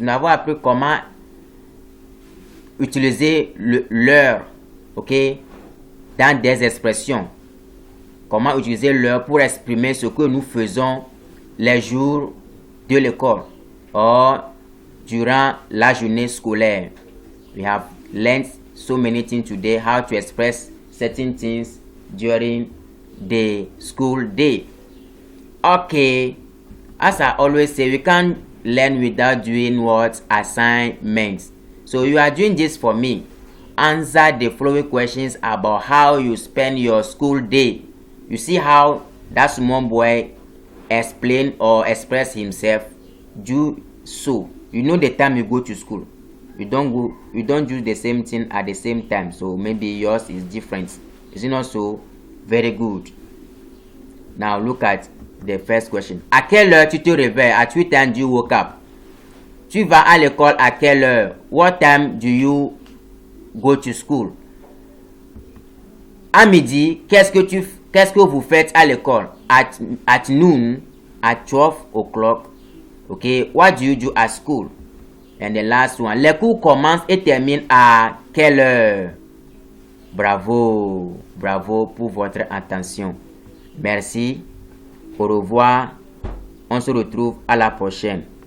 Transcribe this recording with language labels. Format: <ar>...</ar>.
<fr>Nous avons appris comment utiliser l'heure, ok, dans des expressions. Comment utiliser l'heure pour exprimer ce que nous faisons les jours de l'école or durant la journée scolaire.</fr> <en>We have learned so many things today, how to express certain things during the school day. Okay, as I always say, we can't learn without doing what? Assignments. So you are doing this for me. Answer the following questions about how you spend your school day. You see how that small boy explain or express himself. Do so. You know the time you go to school. You don't do the same thing at the same time. So maybe yours is different. Is it not so? Very good. Now look at the first question.</en> <fr>À quelle heure tu te réveilles?</fr> <en>At what time do you wake up?</en> <fr>Tu vas à l'école à quelle heure?</fr> <en>What time do you go to school?</en> <fr>À midi, qu'est-ce que vous faites à l'école?</fr> <en>At noon, at 12 o'clock. Okay, what do you do at school? And the last one,</en> <fr>les cours commencent et terminent à quelle heure? Bravo, bravo pour votre attention. Merci, au revoir, on se retrouve à la prochaine.</fr>